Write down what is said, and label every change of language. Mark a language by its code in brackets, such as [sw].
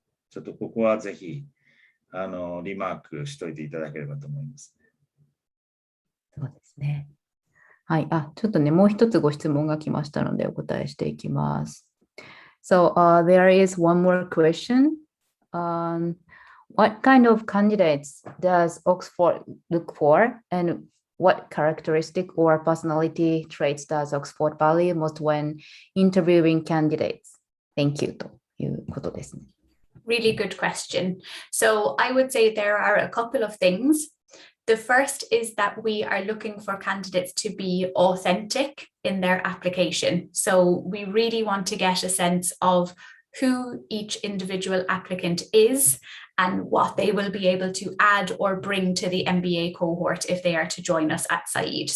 [ja] ちょっとここはぜひリマークしといていただければと思います。そうですね。はい。ちょっとね、もう一つご質問が来ましたのでお答えしていきます。 [en] So there is one more question. what kind of candidates does Oxford look for, and what characteristic or personality traits does Oxford value most when interviewing candidates? Thank you [ja] ということですね。 [en] Really good question. So I would say there are a couple of things. The first is that we are looking for candidates to be authentic in their application. So we really want to get a sense of who each individual applicant is and what they will be able to add or bring to the MBA cohort if they are to join us at Said.